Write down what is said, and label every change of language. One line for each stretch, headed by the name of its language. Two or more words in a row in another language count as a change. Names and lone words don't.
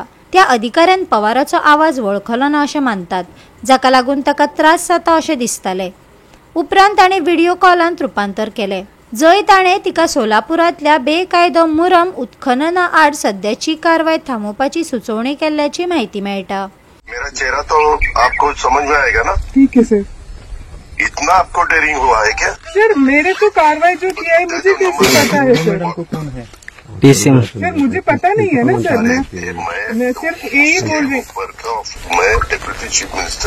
Konkani: त्या अधिकाऱ्यान पवाराचो आवाज वळखलो ना अशें मानतात, जाका लागून ताका त्रास जाता अशें दिसतालें। उपरांत ताणें व्हिडिओ कॉलांत रुपांतर केलें, जंय ताणें तिका सोलापुरांतल्या बेकायदो मुरम उत्खनना आड सद्याची कारवाय थांबोवपाची सुचोवणी केल्ल्याची माहिती मेळटा।
Hindi: मेरा चेहरा तो आपको समझ में आएगा ना? ठीक है सर। इतना आपको डेयरिंग हुआ है क्या? सर मेरे को कार्रवाई जो किया है मुझे कैसे पता है सर? कौन है? सर मुझे पता नहीं है ना सर। मैं सिर्फ यही बोल रही।
English: मैं deputy chief minister.